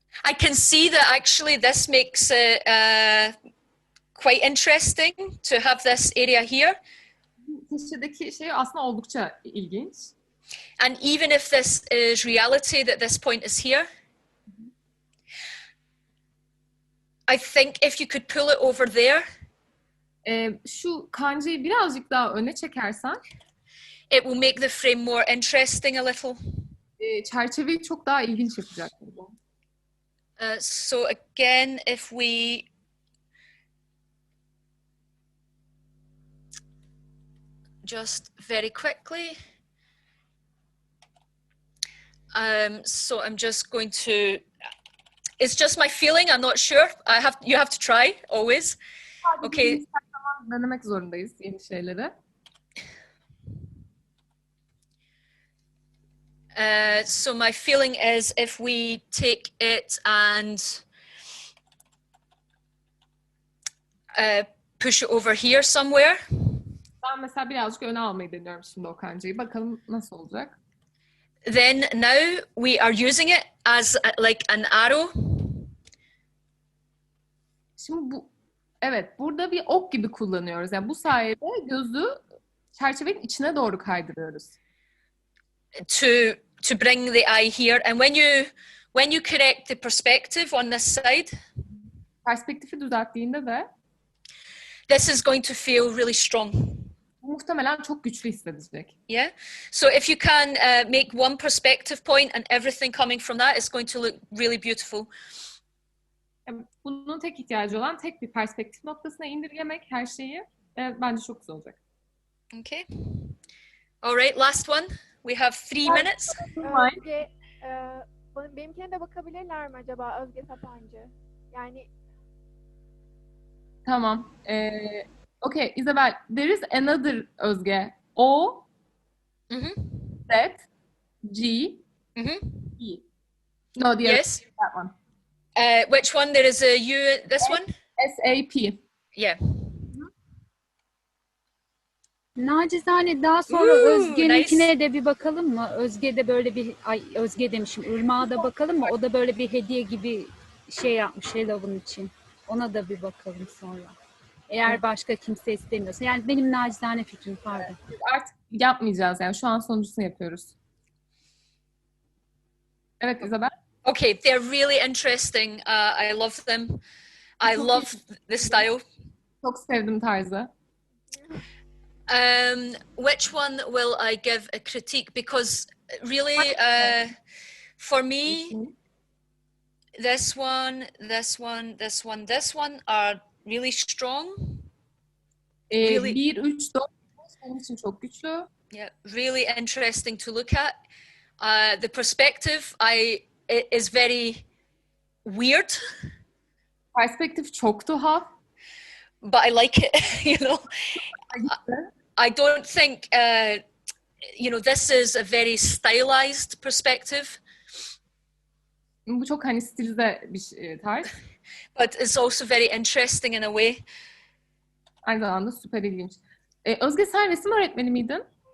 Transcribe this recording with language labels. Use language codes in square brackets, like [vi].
[en] I can see that actually this makes it quite interesting to have this area here. [tr] Köşedeki şey aslında oldukça ilginç. [en] And even if this is reality, that this point is here, I think if you could pull it over there, [tr] şu kancayı birazcık daha öne çekersen, [en] It will make the frame more interesting a little. [tr] Çerçeveyi çok daha ilginç yapacak bu. [en] So again, if we just very quickly. So I'm just going to, it's just my feeling, I'm not sure. You have to try always. Okay. [tr] Denemek zorundayız yeni şeyleri. [en] So my feeling is if we take it and push it over here somewhere. [tr] Ben mesela birazcık öne almayı deniyorum şimdi o kancayı. Bakalım nasıl olacak. [en] Then now we are using it as like an arrow. [tr] Şimdi evet, burada bir ok gibi kullanıyoruz. Yani bu sayede gözü çerçevenin içine doğru kaydırıyoruz. [en] To bring the eye here, and when you correct the perspective on this side, [tr] perspektifi düzelttiğinde de [en] this is going to feel really strong. [tr] Muhtemelen çok güçlü hissedecek. Yeah. [en] So if you can make one perspective point and everything coming from that, it's going to look really beautiful. [tr] Bunun tek ihtiyacı olan tek bir perspektif noktasına indirgemek her şeyi. Bence çok güzel olacak. [en] Okay. All right, last one. We have 3 minutes. [tr] Özge, benimkine de bakabilirler mi acaba Özge Sapancı? Yani tamam. [en] Okay, Isabel, there is another Özge. O, Z, G, E. No, the yes. other, that one. Which one? There is a U. This one. S-A-P. Yeah. [tr] Nacizane daha sonra Özge'ninkine de bir bakalım mı? Özge'de böyle bir, Özge demişim, Irmak'a da bakalım mı? O da böyle bir hediye gibi şey yapmış Halloween için. Ona da bir bakalım sonra. Eğer başka kimse istemiyorsa. Yani benim nacizane fikrim, pardon. Artık yapmayacağız yani. Şu an sonuncusunu yapıyoruz. Evet Isabel. [en] Okay, they're really interesting. I love them. I love the style. [tr] Çok sevdim tarzı. [en] Which one will I give a critique? Because really, for me, this one, this one, this one, this one are really strong. [tr] Really, 1, 3, 4 benim için çok güçlü. [en] Yeah, really interesting to look at. The perspective is very weird. [tr] Perspektif çok tuhaf. [en] But I like it, you know. I don't think, you know, this is a very stylized perspective. [tr] Bu çok hani stilize bir tarz. [en] But it's also very interesting in a way. [tr] Aynı zamanda süper ilginç. Özge, sen resim öğretmeni miydin?